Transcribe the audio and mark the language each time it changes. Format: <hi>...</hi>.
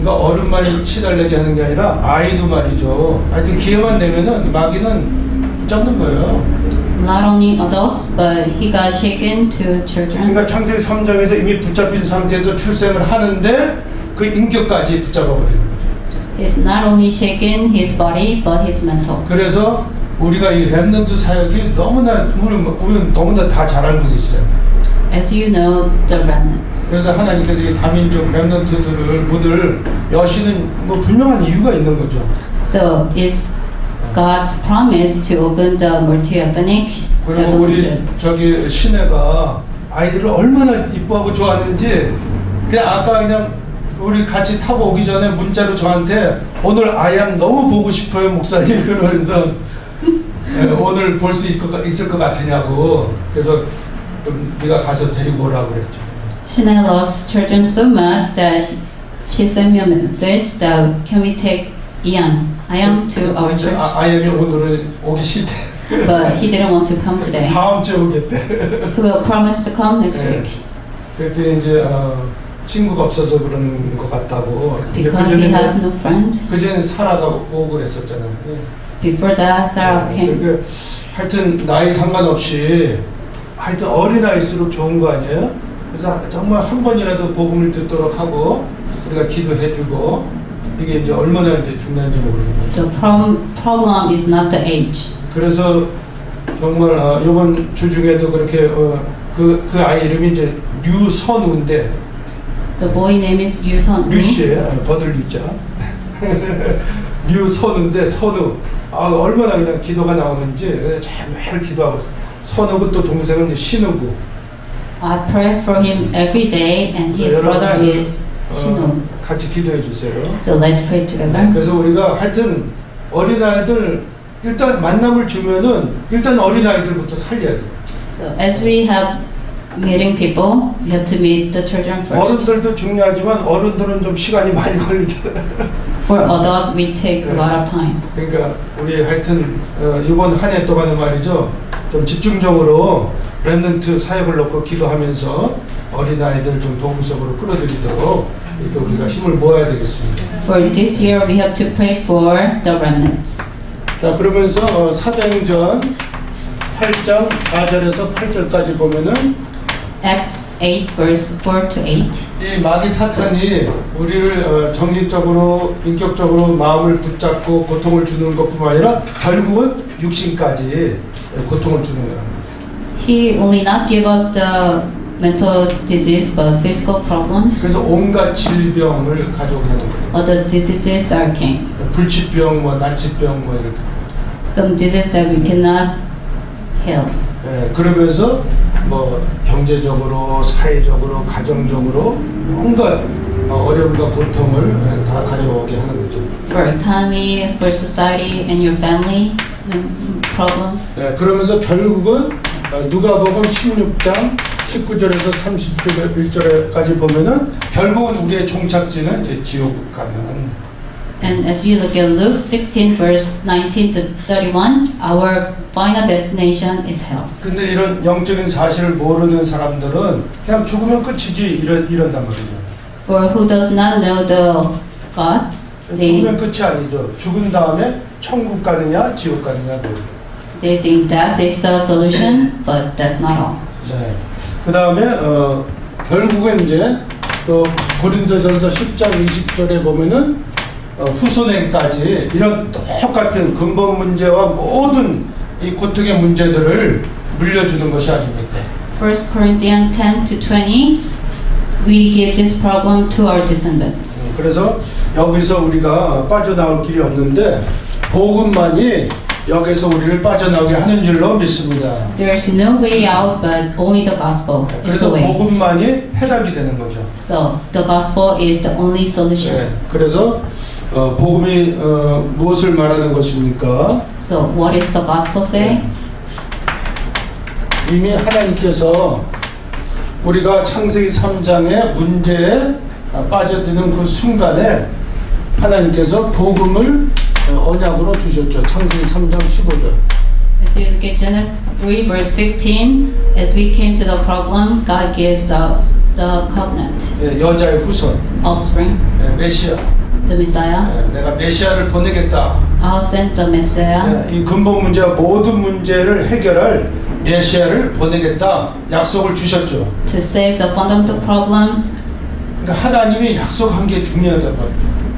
<ko>그러니까 어른만 시달리게 하는 게 아니라 아이도 말이죠. 하여튼 기회만 되면은 마귀는 붙잡는 거예요.</ko> <en>Not only adults, but he got shaken to children.</en> <ko>그러니까 창세기 3장에서 이미 붙잡힌 상태에서 출생을 하는데 그 인격까지 붙잡아 버리는 거죠.</ko> <en>He's not only shaken his body, but his mental.</en> <ko>그래서 우리가 이 렘넌트 사역이 너무나 우리는 너무나 다 잘 알고 계시잖아요.</ko> <en>As you know, the remnants.</en> <ko>그래서 하나님께서 이 다민족 렘넌트들을 모두를 여시는 뭐 분명한 이유가 있는 거죠.</ko> <en>So it's God's promise to open the multi-ethnic</en> <ko>그리고 우리</ko> <en>religion.</en> <ko>저기 시내가 아이들을 얼마나 이뻐하고 좋아하는지 그냥 아까 그냥 우리 같이 타고 오기 전에 문자로 저한테 오늘 아이암 너무 보고 싶어요 목사님 그러면서 오늘 볼 수 있을 것 같으냐고 그래서 좀 네가 가서 데리고 오라고 그랬죠.</ko> <en>Shana loves children so much that she sent me a message that can we take Ian to our church?</en> <ko>아이암이 오늘은 오기 싫대.</ko> <en>But he didn't want to come today.</en> <ko>다음 주에 오겠대.</ko> <en>He will promise to come next week.</en> <ko>그랬더니 이제 친구가 없어서 그런 것 같다고.</ko> <en>Because he has no friends.</en> <ko>그전에 사라가 오고 그랬었잖아요.</ko> <en>Before that, Sarah came.</en> <ko>그러니까 하여튼 나이 상관없이 하여튼 어린아이일수록 좋은 거 아니에요? 그래서 정말 한 번이라도 복음을 듣도록 하고 우리가 기도해주고 이게 이제 얼마나 이제 중요한지 모르겠어요.</ko> <en>The problem is not the age.</en> <ko>그래서 정말 이번 주 중에도 그렇게 그 아이 이름이 이제 류선우인데</ko> <en>The boy name is Yu Sun.</en> <ko>류씨에 버들 류자 류선우인데 선우 얼마나 그냥 기도가 나오는지 참 매일 기도하고 있어요. 선우고 또 동생은 이제 신우고</ko> <en>I pray for him every day, and his brother is Shinu.</en> <ko>같이 기도해 주세요.</ko> <en>So let's pray together.</en> <ko>그래서 우리가 하여튼 어린아이들 일단 만남을 주면은 일단 어린아이들부터 살려야 돼요.</ko> <en>So as we have meeting people, we have to meet the children first.</en> <ko>어른들도 중요하지만 어른들은 좀 시간이 많이 걸리잖아요.</ko> <en>For adults, we take a lot of time.</en> <ko>그러니까 우리 하여튼 이번 한 해 동안은 말이죠. 좀 집중적으로 렘넌트 사역을 놓고 기도하면서 어린아이들 좀 복음 속으로 끌어들이도록 이렇게 우리가 힘을 모아야 되겠습니다.</ko> <en>For this year, we have to pray for the remnants.</en> <ko>자, 그러면서 사도행전 8장 4절에서 8절까지 보면은</ko> <en>Acts 8, verse 4 to 8.</en> <ko>이 마귀 사탄이 우리를 정신적으로 인격적으로 마음을 붙잡고 고통을 주는 것뿐만 아니라 결국은 육신까지 고통을 주는 거예요.</ko> <en>He will not give us the mental disease, but physical problems.</en> <ko>그래서 온갖 질병을 가져오게 하는 거예요.</ko> <en>All the diseases are came.</en> <ko>불치병, 뭐 난치병, 뭐 이렇게.</ko> <en>Some diseases that we cannot heal.</en> <ko>그러면서 뭐 경제적으로, 사회적으로, 가정적으로 온갖 어려움과 고통을 다 가져오게 하는 거죠.</ko> <en>For economy, for society, and your family problems.</en> <ko>그러면서 결국은 누가복음 16장 19절에서 31절까지 보면은 결국은 우리의 종착지는 이제 지옥 가는.</ko> <en>And as you look at Luke 16, verse 19 to 31, our final destination is hell.</en> <ko>근데 이런 영적인 사실을 모르는 사람들은 그냥 죽으면 끝이지 이런단 말이죠.</ko> <en>For who does not know the God,</en> <ko>죽으면 끝이 아니죠. 죽은 다음에 천국 가느냐 지옥 가느냐.</ko> <en>they think that is the solution, but that's not all.</en> <ko>네. 그 다음에 결국엔 이제 또 고린도전서 10장 20절에 보면은 후손에까지 이런 똑같은 근본 문제와 모든 이 고통의 문제들을 물려주는 것이 아닙니까?</ko> <en>1 Corinthians 10 to 20, we give this problem to our descendants.</en> <ko>그래서 여기서 우리가 빠져나올 길이 없는데 복음만이 여기서 우리를 빠져나오게 하는 줄로 믿습니다.</ko> <en>There's no way out, but only the gospel is</en> <ko>그래서</ko> <en>the way.</en> <ko>복음만이 해답이 되는 거죠.</ko> <en>So the gospel is the only solution.</en> <ko>네. 그래서 복음이 무엇을 말하는 것입니까?</ko> <en>So what is the gospel say?</en> <ko>이미 하나님께서 우리가 창세기 3장의 문제에 빠져드는 그 순간에 하나님께서 복음을 언약으로 주셨죠. 창세기 3장 15절.</ko> <en>As you look at Genesis 3 verse 15, as we came to the problem, God gives out the covenant,</en> <ko>여자의 후손,</ko> <en>offspring,</en> <ko>메시아.</ko> <en>the Messiah.</en> <ko>내가 메시아를 보내겠다.</ko> <en>I'll send the Messiah</en> <ko>이 근본 문제와 모든 문제를 해결할 메시아를 보내겠다. 약속을 주셨죠.</ko> <en>to save the fundamental problems,</en> <ko>그러니까 하나님이 약속한 게 중요하단 말이에요.</ko>